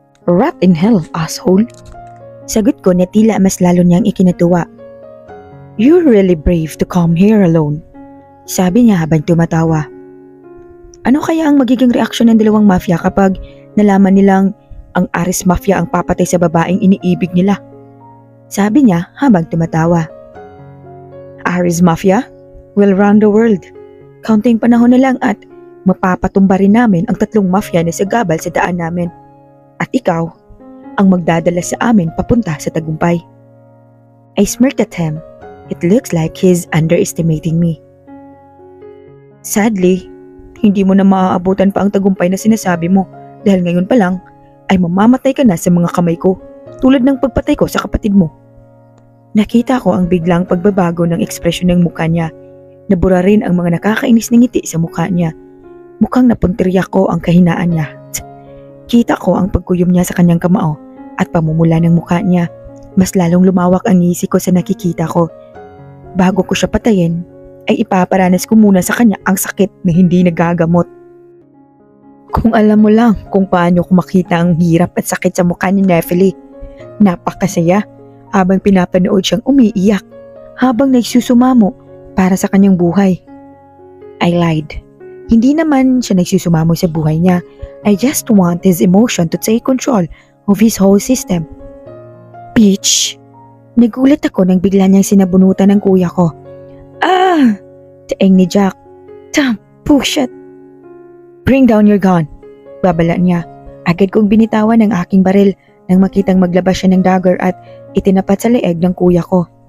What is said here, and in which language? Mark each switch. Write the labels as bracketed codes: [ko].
[en] Rat in hell, asshole! [tl] Sagot ko na tila mas lalo niyang ikinatuwa. [en] You're really brave to come here alone, [tl] sabi niya habang tumatawa. Ano kaya ang magiging reaksyon ng dalawang mafia kapag nalaman nilang ang Aris Mafia ang papatay sa babaeng iniibig nila? Sabi niya habang tumatawa. [en] Aris Mafia will run the world. [tl] Kaunting panahon na lang at mapapatumba rin namin ang tatlong mafia na sagabal sa daan namin. At ikaw ang magdadala sa amin papunta sa tagumpay. [en] I smirked at him. It looks like he's underestimating me. [tl] Sadly, hindi mo na maaabutan pa ang tagumpay na sinasabi mo dahil ngayon pa lang ay mamamatay ka na sa mga kamay ko tulad ng pagpatay ko sa kapatid mo. Nakita ko ang biglang pagbabago ng ekspresyon ng mukha niya. Nabura rin ang mga nakakainis na ngiti sa mukha niya. Mukhang napuntirya ko ang kahinaan niya. Kita ko ang pagkuyom niya sa kanyang kamao at pamumula ng mukha niya. Mas lalong lumawak ang ngisi ko sa nakikita ko. Bago ko siya patayin, ay ipaparanas ko muna sa kanya ang sakit na hindi nagagamot. Kung alam mo lang kung paano ko makita ang hirap at sakit sa mukha ni Nephili. Napakasaya habang pinapanood siyang umiiyak habang nagsusumamo para sa kanyang buhay. [en] I lied. [tl] Hindi naman siya nagsusumamo sa buhay niya. [en] I just want his emotion to take control of his whole system. Bitch! [tl] Nagulat ako nang bigla niyang sinabunutan ng kuya ko. [en] Ah! [tl] Taeng ni Jack. [en] Damn! Bullshit! Bring down your gun! [tl] Babala niya. Agad kong binitawan ang aking baril nang makitang maglabas siya ng dagger at itinapat sa leeg ng kuya ko.